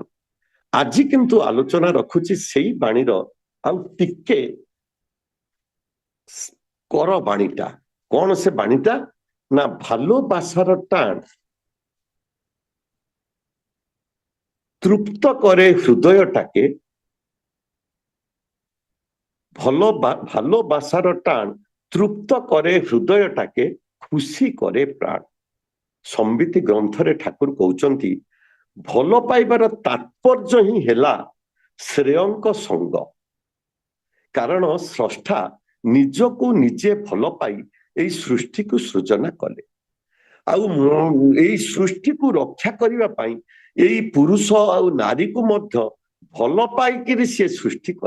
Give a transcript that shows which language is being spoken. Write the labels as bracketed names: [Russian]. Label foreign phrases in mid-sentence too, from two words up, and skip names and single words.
[Odia] ଆଜି କିନ୍ତୁ ଆଲୋଚନା ରଖୁଛି ସେଇ ବାଣୀର ଆଉ ଟିକେ କର ବାଣୀଟା। କଣ ସେ ବାଣୀଟା ନା, [Bangla] ভালোবাসার টান তৃপ্ত করে হৃদয়টাকে, ভালোবাসার টান তৃপ্ত করে হৃদয়টাকে, খুশি করে প্রাণ। [Odia] ସମ୍ବିତି ଗ୍ରନ୍ଥରେ ଠାକୁର କହୁଛନ୍ତି, ଭଲ ପାଇବାର ତାତ୍ପର୍ଯ୍ୟ ହିଁ ହେଲା ଶ୍ରେୟଙ୍କ ସଙ୍ଗ। କାରଣ ସ୍ରଷ୍ଟା ନିଜକୁ ନିଜେ ଭଲ ପାଇ ଏଇ ସୃଷ୍ଟିକୁ ସୃଜନା କଲେ। ଆଉ ଏଇ ସୃଷ୍ଟିକୁ ରକ୍ଷା କରିବା ପାଇଁ ଏଇ ପୁରୁଷ ଆଉ ନାରୀକୁ ମଧ୍ୟ ଭଲ ପାଇକିରି ସିଏ ସୃଷ୍ଟି କଲେ।